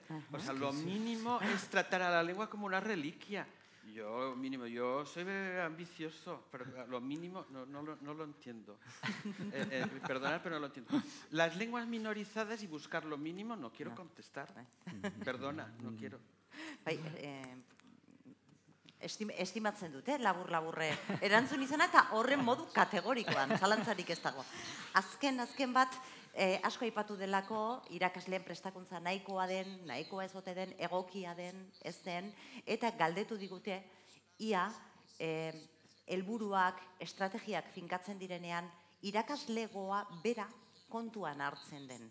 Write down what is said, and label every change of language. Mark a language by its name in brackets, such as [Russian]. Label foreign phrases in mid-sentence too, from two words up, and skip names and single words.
[Spanish] O sea, lo mínimo es tratar a la lengua como una reliquia. Yo soy ambicioso, pero lo mínimo no lo entiendo. Perdonad, pero no lo entiendo. Las lenguas minorizadas y buscar lo mínimo, no quiero contestar. Perdona, no quiero. [Basque] Estimatzen dute, labur-laburre erantzun izana eta horren modu kategorikoan, zalantzarik ez dago. Azken bat, asko aipatu delako, irakasleen prestakuntza nahikoa ez ote den, egokia den, ez den, eta galdetu digute, ia, helburuak, estrategiak finkatzen direnean, irakaslegoa bera kontuan hartzen den.